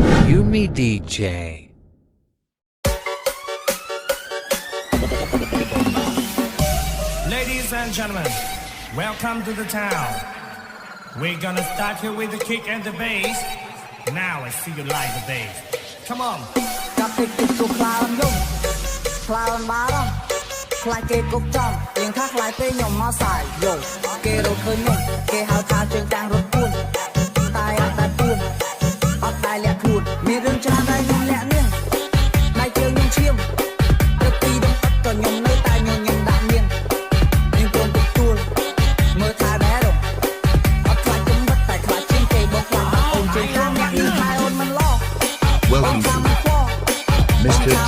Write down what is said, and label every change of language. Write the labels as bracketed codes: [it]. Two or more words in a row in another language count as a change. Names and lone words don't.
[en] Yumi DJ. Ladies and gentlemen, welcome to the town. We're gonna start here with the kick and the bass. Now I see you like the bass. Come on. [km] ចាប់តិចតិចទូខ្លោនយំខ្លោនបារម្ភខ្លាចគេគប់ចំទៀងថាខ្លាចពេលខ្ញុំមកសាយយោគេរកឃើញខ្ញុំគេហៅថាជើងតាំងរត់ពួនតែអត់តែពួនអត់តែលាក់ខ្លួនមានរឿងច្រើនតែខ្ញុំលាក់នាងដៃជើងខ្ញុំឈាមទៅទីដងអត់ក៏ខ្ញុំនៅតែញញឹមដាក់នាងនាងព្រមទទួលមើលថាដែរអត់ខ្លាចខ្ញុំបាត់តែខ្លាចជាងគេបងខ្លាចអូនជើងតាំងអ្នកនេះតែអូនមិនឡោ [en] Welcome to Mr. T.